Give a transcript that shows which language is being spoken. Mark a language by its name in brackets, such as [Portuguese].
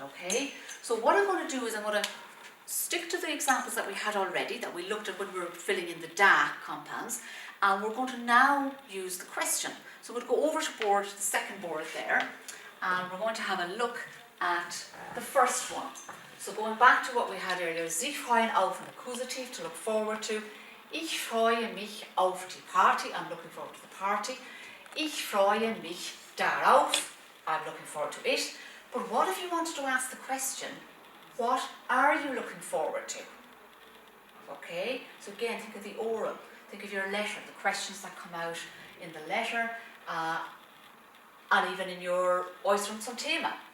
[English] Okay, so what I'm going to do is I'm going to stick to the examples that we had already, that we looked at when we were filling in the da compounds, and we're going to now use the question. So we'll go over to board, the second board there, and we're going to have a look at the first one. So going back to what we had earlier, [German] sich freuen auf, [English] an accusative, to look forward to. [German] Ich freue mich auf die Party, [English] I'm looking forward to the party. [German] Ich freue mich darauf, [English] I'm looking forward to it. But what if you wanted to ask the question, what are you looking forward to? Okay, so again, think of the oral, think of your letter, the questions that come out in the letter, and even in your Äußerung zum Thema.